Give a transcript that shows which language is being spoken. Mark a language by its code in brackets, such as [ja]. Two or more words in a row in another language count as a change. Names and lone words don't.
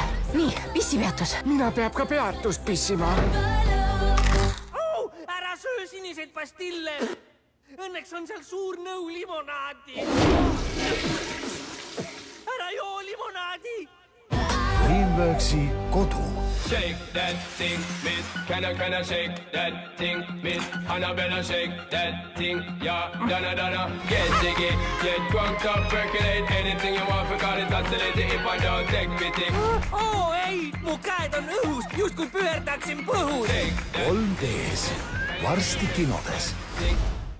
[et] Nii, pissipeatus. Mina peab ka peatust pissima. Ära söö siniseid pastille. Õnneks on seal suur nõu limonaadi. Ära joo limonaadi. DreamWorksi kodu. [en] Shake that thing, miss. Can I shake that thing, miss? Annabella, shake that thing, yeah. Donna, get jiggy, get drunk up, percolate anything you want, forgot it, oscillate if I don't take pity. [et] Ei, mu käed on õhus, just kui pöördaksin põhus. 3Ds. Varsti kinodes. [en] Think